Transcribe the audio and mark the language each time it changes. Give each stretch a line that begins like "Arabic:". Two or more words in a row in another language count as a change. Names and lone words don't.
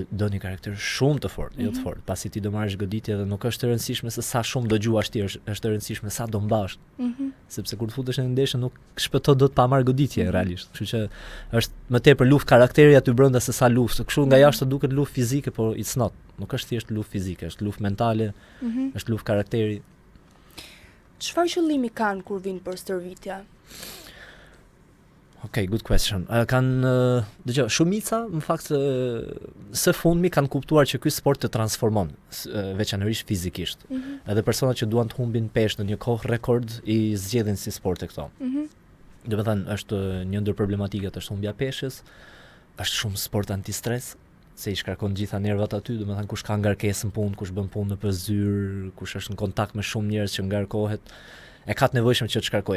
Albanian: Do një karakter shumë të fortë, jo të fortë, pasi ti do marrësh goditje dhe nuk është e rëndësishme se sa shumë do gjuash ti, është e rëndësishme sa do mbash. Sepse kur të futesh në ndeshje nuk shpëton dot pa marrë goditje realisht. Kështu që është më tepër luftë karakteri aty brenda se sa luftë. Kështu nga jashtë duket luftë fizike, por
English: it's not.
Albanian: Nuk është thjesht luftë fizike, është luftë mentale, është luftë karakteri. Çfarë qëllimi kanë kur vinë për stërvitje?
English: Okay, good question.
Albanian: Dëgjoj, shumica në fakt së fundmi kanë kuptuar që ky sport të transformon, veçanërisht fizikisht. Edhe personat që duan të humbin peshë në një kohë rekord i zgjedhin si sporte këto. Domethënë është një ndër problematikat është humbja peshës, është shumë sport antistres, se i shkarkon gjitha nervat aty, domethënë kush ka ngarkesën punë, kush bën punë nëpër zyrë, kush është në kontakt me shumë njerëz që ngarkohet, e ka të nevojshëm që të shkarkojë.